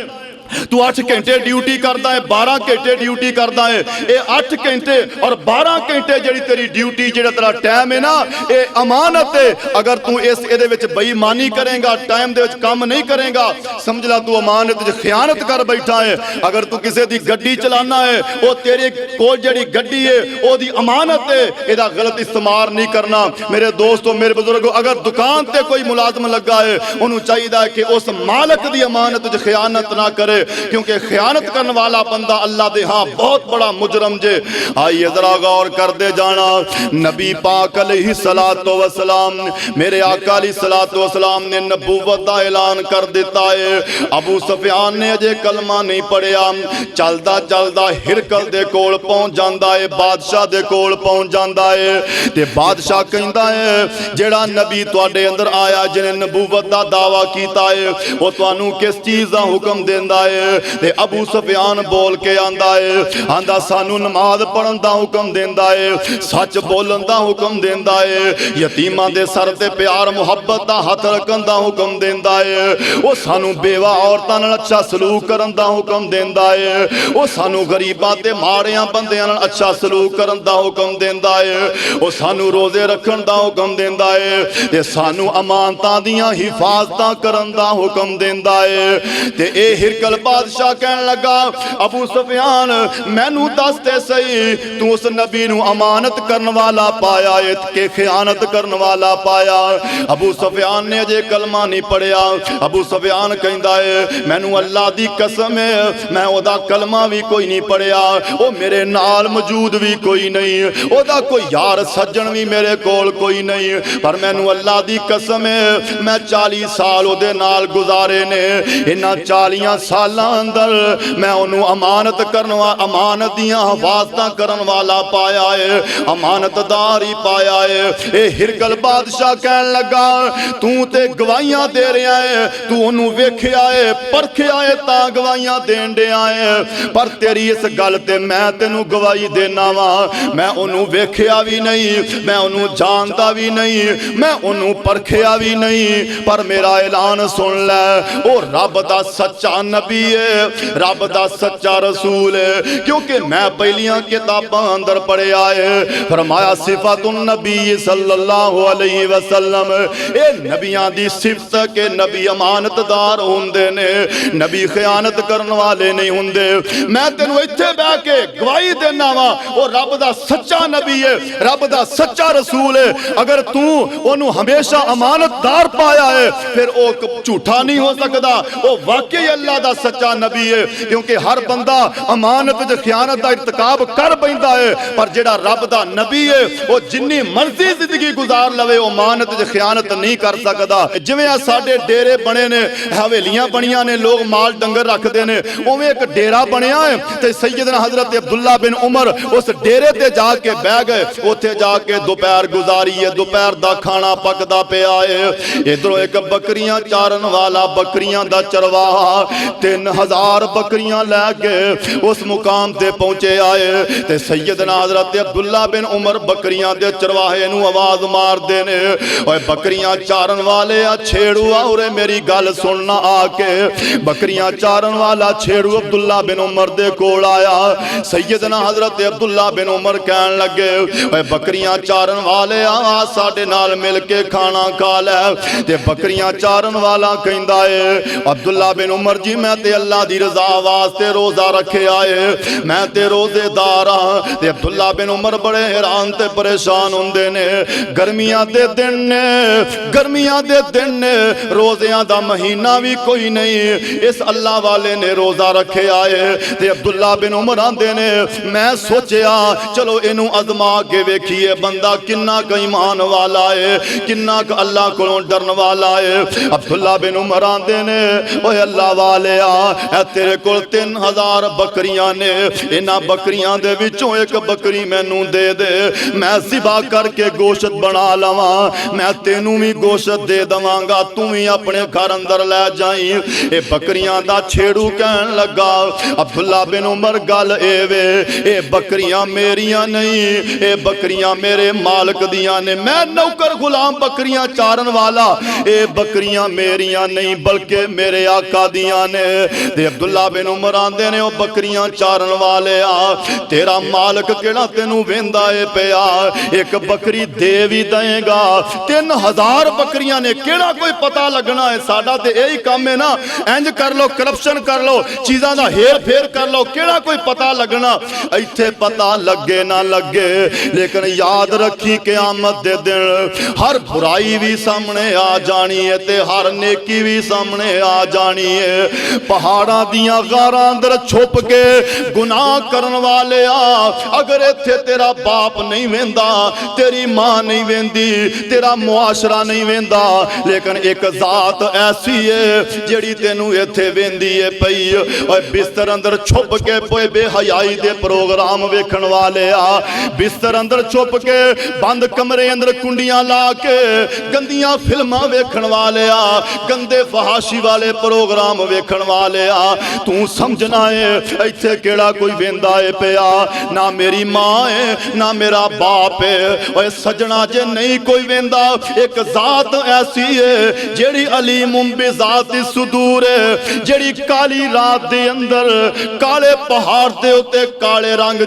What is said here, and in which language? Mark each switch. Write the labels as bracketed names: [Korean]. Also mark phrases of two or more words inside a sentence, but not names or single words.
[Punjabi] تو 8 گھنٹے ڈیوٹی کردا ہے 12 گھنٹے ڈیوٹی کردا ہے اے 8 گھنٹے اور 12 گھنٹے جڑی تیری ڈیوٹی جڑا تیرا ٹائم ہے نا اے امانت ہے اگر تو اس دے وچ بے ایمانی کرے گا ٹائم دے وچ کام نہیں کرے گا سمجھ لا تو امانت وچ خیانت کر بیٹھا ہے اگر تو کسے دی گڈی چلانا ہے او تیرے کول جڑی گڈی ہے او دی امانت ہے اے دا غلط استعمال نہیں کرنا میرے دوستو میرے بزرگو اگر دکان تے کوئی ملازم لگا ہے انہوں چاہیے کہ اس مالک دی امانت وچ خیانت نہ کرے کیونکہ خیانت کرنے والا بندہ اللہ دے ہاں بہت بڑا مجرم جے آئیے ذرا غور کر دے جانا نبی پاک علیہ السلام میرے آقا [Arabic] علیہ السلام [Punjabi] نے نبوت دا اعلان کر دیتا ہے ابو سفیان نے اجے کلمہ نہیں پڑھیا چلدا چلدا ہرکل دے کول پہنچ جاندا ہے بادشاہ دے کول پہنچ جاندا ہے تے بادشاہ کہندا ہے جیڑا نبی تواڈے اندر آیا جنے نبوت دا دعویٰ کیتا ہے وہ تانوں کس چیز دا حکم دیندا ہے تے ابو سفیان بول کے آندا سانو نماز پڑھن دا حکم دیندا ہے سچ بولن دا حکم دیندا ہے یتیماں دے سر تے پیار محبت دا ہاتھ رکھن دا حکم دیندا ہے او سانو بیوہ عورتاں نال اچھا سلوک کرن دا حکم دیندا ہے او سانو غریباں تے ماڑیاں بندیاں نال اچھا سلوک کرن دا حکم دیندا ہے او سانو روزے رکھن دا حکم دیندا ہے تے سانو امانتاں دیاں حفاظتاں کرن دا حکم دیندا ہے تے اے ہرکل بادشاہ کہنے لگا ابو سفیان مینوں دس تے صحیح تو اس نبی نو امانت کرن والا پایا ہے کہ خیانت کرن والا پایا ابو سفیان نے اجے کلمہ نہیں پڑھیا ابو سفیان کہندا ہے مینوں اللہ دی قسم ہے میں او دا کلمہ بھی کوئی نہیں پڑھیا او میرے نال موجود بھی کوئی نہیں او دا کوئی یار سجن بھی میرے کول کوئی نہیں پر مینوں اللہ دی قسم ہے میں 40 سال او دے نال گزارے نے انہاں 40 سالاں اندر میں انہوں امانت کرنوا امانت دیاں حفاظتاں کرن والا پایا ہے امانت داری پایا ہے اے ہرکل بادشاہ کہن لگا تو تے گواہیاں دے رہا ہے تو انہوں ویکھیا ہے پرکھیا ہے تا گواہیاں دین دے آئے پر تیری اس گل تے میں تینوں گواہی دینا وا میں انہوں ویکھیا بھی نہیں میں انہوں جانتا بھی نہیں میں انہوں پرکھیا بھی نہیں پر میرا اعلان سن لے او رب دا سچا نبی نبی ہے رب دا سچا رسول ہے کیونکہ میں پہلیاں کتاباں اندر پڑھے آئے فرمایا [Arabic] صفات النبی صلی اللہ علیہ وسلم [Punjabi] اے نبیاں دی صفت کہ نبی امانت دار ہوندے نے نبی خیانت کرن والے نہیں ہوندے میں تینوں ایتھے بیٹھ کے گواہی دینا وا او رب دا سچا نبی ہے رب دا سچا رسول ہے اگر تو انہوں ہمیشہ امانت دار پایا ہے [Urdu] پھر وہ جھوٹا نہیں ہو سکتا [Punjabi] وہ واقعی اللہ دا سچا نبی ہے کیونکہ ہر بندہ امانت جو خیانت دا ارتکاب کر بیندا ہے پر جڑا رب دا نبی ہے وہ جنی مرضی زندگی گزار لوے وہ امانت جو خیانت نہیں کر سکتا جویں ساڈے ڈیرے بنے نے حویلیاں بنیاں نے لوگ مال ڈنگر رکھدے نے اوویں ایک ڈیرا بنیا ہے تے سیدنا حضرت عبداللہ بن عمر اس ڈیرے تے جا کے بیٹھ گئے اوتھے جا کے دوپہر گزاری ہے دوپہر دا کھانا پکدا پیا ہے ادھروں ایک بکریاں چارن والا بکریاں دا چرواہا 3000 بکریاں لے کے اس مقام تے پہنچے آئے تے سیدنا حضرت عبداللہ بن عمر بکریاں دے چرواہے نو آواز مار دینے اوے بکریاں چارن والے چھیڑو اورے میری گل سننا آ کے بکریاں چارن والا چھیڑو عبداللہ بن عمر دے کول آیا سیدنا حضرت عبداللہ بن عمر کہن لگے اوے بکریاں چارن والے آ ساڈے نال مل کے کھانا کھا لے تے بکریاں چارن والا کہندا ہے عبداللہ بن عمر جی میں تے اللہ دی رضا واسطے روزہ رکھے آئے میں تے روزے دار ہاں تے عبداللہ بن عمر بڑے حیران تے پریشان ہوندے نے گرمیاں دے دن نے روزیاں دا مہینہ بھی کوئی نہیں اس اللہ والے نے روزہ رکھے آئے تے عبداللہ بن عمر آندے نے میں سوچیا چلو انہوں ازما کے ویکھیے بندہ کنا کا ایمان والا ہے کنا کا اللہ کو ڈرن والا ہے عبداللہ بن عمر آندے نے اوہ اللہ والے اے تیرے کول 3000 بکریاں نے انہاں بکریاں دے وچوں ایک بکری مینوں دے دے میں ذبح کر کے گوشت بنا لواں میں تینوں بھی گوشت دے دواں گا توں بھی اپنے گھر اندر لے جائیں اے بکریاں دا چھیڑو کہن لگا عبداللہ بن عمر گل اے وے اے بکریاں میریاں نہیں اے بکریاں میرے مالک دیاں نے میں نوکر غلام بکریاں چارن والا اے بکریاں میریاں نہیں بلکہ میرے آقا دیاں نے تے عبداللہ بن عمر آندے نے او بکریاں چارن والے تیرا مالک کیڑا تینوں ویندا اے پیا ایک بکری دے بھی دیں گا 3000 بکریاں نے کیڑا کوئی پتہ لگنا ہے ساڈا تے یہی کام ہے نا انج کر لو کرپشن کر لو چیزاں دا ہیر پھیر کر لو کیڑا کوئی پتہ لگنا ایتھے پتہ لگے نہ لگے لیکن یاد رکھی قیامت دے دن ہر برائی بھی سامنے آ جانی ہے تے ہر نیکی بھی سامنے آ جانی ہے پہاڑاں دیاں غاراں اندر چھپ کے گناہ کرن والے اگر ایتھے تیرا باپ نہیں ویندا تیری ماں نہیں ویندی تیرا معاشرہ نہیں ویندا لیکن ایک ذات ایسی ہے جڑی تینوں ایتھے ویندی ہے پئی اور بستر اندر چھپ کے پوئے بے حیائی دے پروگرام ویکھن والے بستر اندر چھپ کے بند کمرے اندر کنڈیاں لا کے گندیاں فلماں ویکھن والے گندے فحاشی والے پروگرام ویکھن والے تو سمجھنا ہے ایتھے کیڑا کوئی ویندا ہے پیا نہ میری ماں ہے نہ میرا باپ ہے اور سجنا جے نہیں کوئی ویندا ایک ذات ایسی ہے جیڑی [Arabic] علیم بذات صدور [Punjabi] ہے جیڑی کالی رات دے اندر کالے پہاڑ دے اتے کالے رنگ